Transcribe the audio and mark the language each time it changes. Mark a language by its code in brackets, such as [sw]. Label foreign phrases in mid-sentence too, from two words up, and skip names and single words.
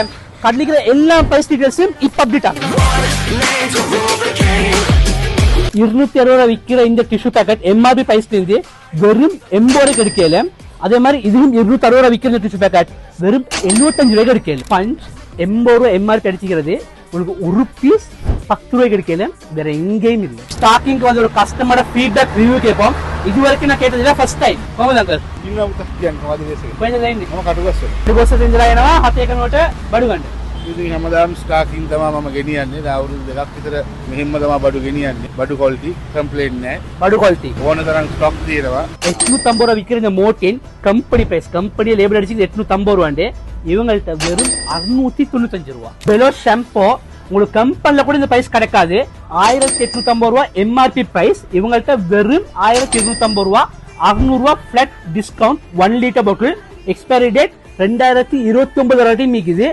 [ta] கண்டிக்கிற எல்லா [en] price details [ta] இப்ப அப்டேட் ஆகும். 260 ரூபாய் விற்கிற இந்த [en] tissue packet MRP price [ta] இருந்து வெறும் 80 ரூபாய்க்கு கிடைக்கல. அதே மாதிரி இதுவும் 260 ரூபாய் விற்கிற [en] tissue packet [ta] வெறும் 75 ரூபாய்க்கு கிடைக்கல. பஞ்ச் 80 ரூபாய் எம்ஆர்பி அடிச்சுக்கிறது உங்களுக்கு ஒரு பீஸ் 10 ரூபாய்க்கு கிடைக்கல. வேற எங்கேயும் இல்லை. ஸ்டாக்கிங் வந்து ஒரு [en] customer feedback review [ta] கேட்போம். இது வரைக்கும் நான் கேட்டதில்ல, [en] first time. [si] කොහොමද අංකල්? ඉන්නවද කියන්නේ මොකද වෙන්නේ? කොහෙන්ද එන්නේ? මම කටුගස්ස. කටුගස්ස ඉඳලා එනවා 7 කනට බඩු ගන්න. ඉතින් හැමදාම ස්ටාකින් තමයි මම ගෙනියන්නේ. දැන් අවුරුදු දෙකක් විතර මෙහෙම්ම තමයි බඩු ගෙනියන්නේ. බඩු [en] quality complaint [si] නැහැ. බඩු ක්වොලිටි ඕන තරම් ස්ටොක් තියෙනවා. [ta] 850 ரூபாய் விற்கிற இந்த மோட்டின் [en] company price, [ta] கம்பெனியை லேபிள் அடிச்சு 850 ரூபாண்டு, இவங்கள்ட்ட வெறும் 695 ரூபாய். பெலோ ஷாம்போ உங்களுக்கு கம்பெனில கூட இந்த பிரைஸ் கிடைக்காது. 1850 ரூபாய் [en] MRP price, [ta] இவங்கள்ட்ட வெறும் 1250 ரூபாய். 600 ரூபாய் [en] flat discount. [ta] 1 [en] litre bottle. expiry date [ta] 2029 வரைக்கும் மீக்குது.